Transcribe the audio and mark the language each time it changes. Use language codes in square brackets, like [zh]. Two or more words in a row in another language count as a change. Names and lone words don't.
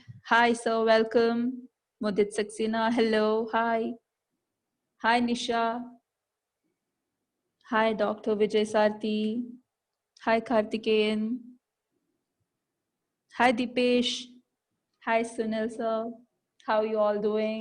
[en] Hi, sir, welcome. Mudit Saxena, hello, hi. Hi, Nisha. Hi, Dr. Vijay Sarthi. Hi, Karthikeyan. Hi, Dipesh. Hi, Sunil, sir. How are you all doing?